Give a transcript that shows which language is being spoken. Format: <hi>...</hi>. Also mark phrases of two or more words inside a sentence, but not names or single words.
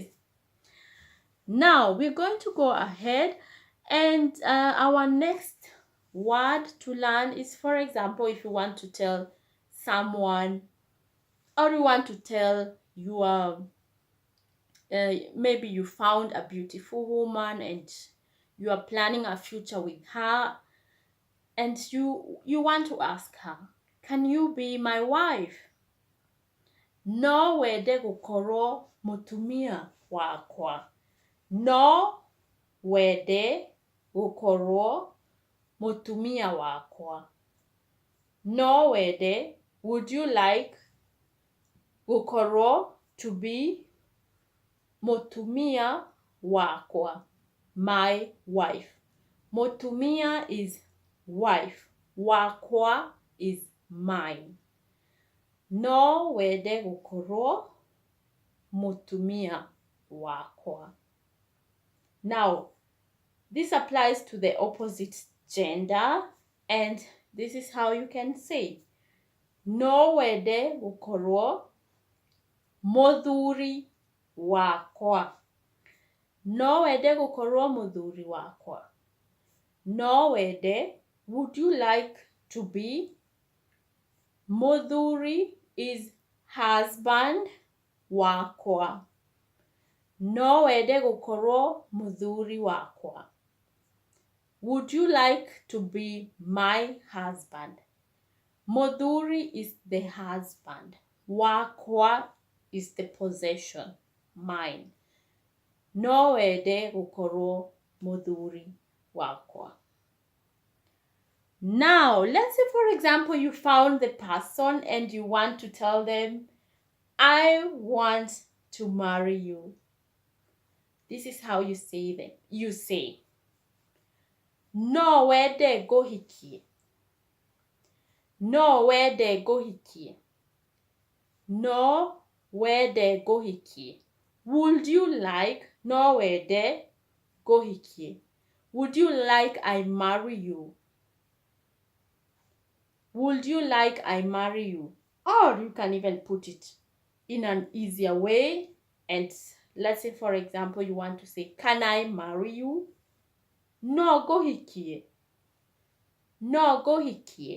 <en>Now we're going to go ahead, and our next word to learn is, for example, if you want to tell someone, or you want to tell maybe you found a beautiful woman and you are planning a future with her, and you want to ask her, can you be my wife?</en> <ki>No wende gũkorwo mũtumia wakwa. No wende gũkorwo mũtumia wakwa. No wende,</ki> <en>would you like gũkorwo, to be</en> <ki>mũtumia wakwa,</ki> <en>my wife. Mũtumia is wife. Wakwa is mine.</en> <ki>No wende gũkorwo mũtumia wakwa.</ki> <en>Now, this applies to the opposite gender, and this is how you can say,</en> <ki>no wende gũkorwo mũthuri wakwa. No wende gũkorwo mũthuri wakwa. No wende,</ki> <en>would you like to be? Mũthuri is husband wakwa.</en> <ki>No wende gũkorwo mũthuri wakwa.</ki> <en>Would you like to be my husband? Mũthuri is the husband. Wakwa is the possession, mine.</en> <ki>No wende gũkorwo mũthuri wakwa.</ki> <en>Now, let's say, for example, you found the person and you want to tell them, I want to marry you. This is how you say them. You say,</en> <ki>no wende ngũhikie. No wende ngũhikie. No wende ngũhikie.</ki> <en>Would you like,</en> <ki>no wende ngũhikie.</ki> <en>Would you like I marry you? Would you like I marry you? Or you can even put it in an easier way. And let's say, for example, you want to say, can I marry you?</en> <ki>No ngũhikie. No ngũhikie.</ki>